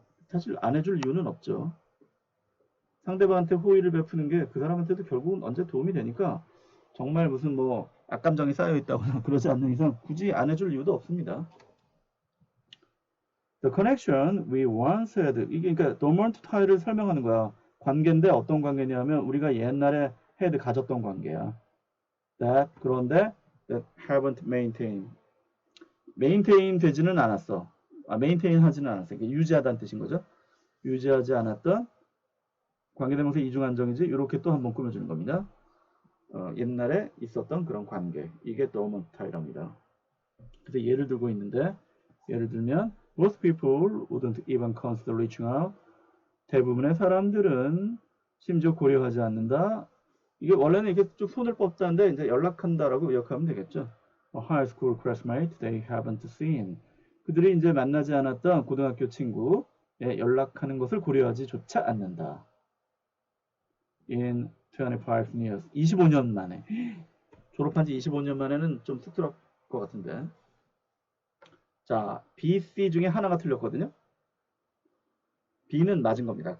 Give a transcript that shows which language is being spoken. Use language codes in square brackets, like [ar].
[ko] 사실 안 해줄 이유는 없죠. 상대방한테 호의를 베푸는 게 그 사람한테도 결국은 언제 도움이 되니까 정말 무슨 뭐 악감정이 쌓여 있다거나 그러지 않는 이상 굳이 안 해줄 이유도 없습니다. [en] The connection we once had. [ko] 이게 그러니까 dormant tie를 설명하는 거야. 관계인데 어떤 관계냐면 우리가 옛날에 had 가졌던 관계야. [en] That 그런데 that haven't maintain [ko] 되지는 않았어. maintain 하지는 않았어. 이게 유지하다는 뜻인 거죠. 유지하지 않았던 관계대명사 이중한정이지. 이렇게 또 한번 꾸며주는 겁니다. 옛날에 있었던 그런 관계. 이게 dormant tie랍니다. 그래서 예를 들고 있는데 예를 들면 [en] most people wouldn't even consider reaching out. [ko] 대부분의 사람들은 심지어 고려하지 않는다. 이게 원래는 이렇게 쭉 손을 뻗자는데 이제 연락한다라고 의역하면 되겠죠. [en] A high school classmate they haven't seen. [ko] 그들이 이제 만나지 않았던 고등학교 친구에 연락하는 것을 고려하지조차 않는다. [en] In 25 years. [ko] 25년 만에. 졸업한 지 25년 만에는 좀 쑥스러울 것 같은데. 자, B, C 중에 하나가 틀렸거든요. B는 맞은 겁니다.